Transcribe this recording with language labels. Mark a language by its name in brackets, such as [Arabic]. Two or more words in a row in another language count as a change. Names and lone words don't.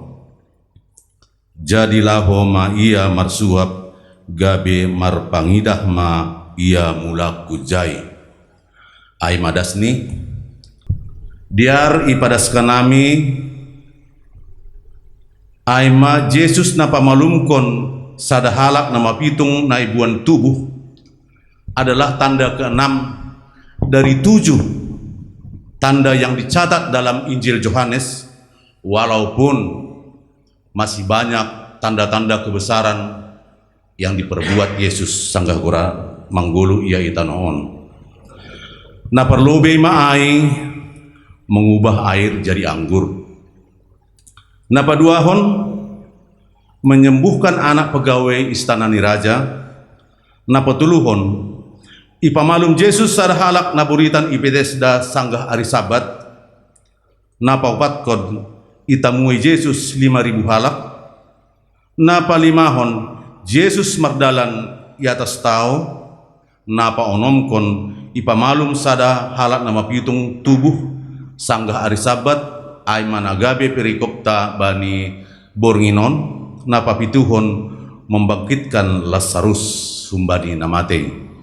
[Batak Simalungun] jadi laho ma ia marsuap gabe marpangidah ma ia mulak kujai ai madasni diar ipadas kanami ai ma Yesus na pamalumkon sadahalak nama pitung na ibuan tubuh [Indonesian] adalah tanda ke-6 dari 7 tanda yang dicatat dalam Injil Yohanes, walaupun masih banyak tanda-tanda kebesaran yang diperbuat Yesus [Batak Simalungun] sanggahgura manggulu ia itanoon. Na perlobe maai [Indonesian] mengubah air jadi anggur. [Batak Simalungun] Na paduahon [Indonesian] menyembuhkan anak pegawai istana [Batak Simalungun] ni raja. Na patuluhon ipamalum Yesus sadahalak naburitan ipedesda sanggah ari sabat na paupatkon itamui Yesus 5.000 halak na palimahon Yesus mardalan i atas tao na paonomkon ipamalum sada halak nama pitung tubuh sanggah ari sabat ay managabe perikopta bani bornginon na papituhon membangkitkan Lazarus humbani namate.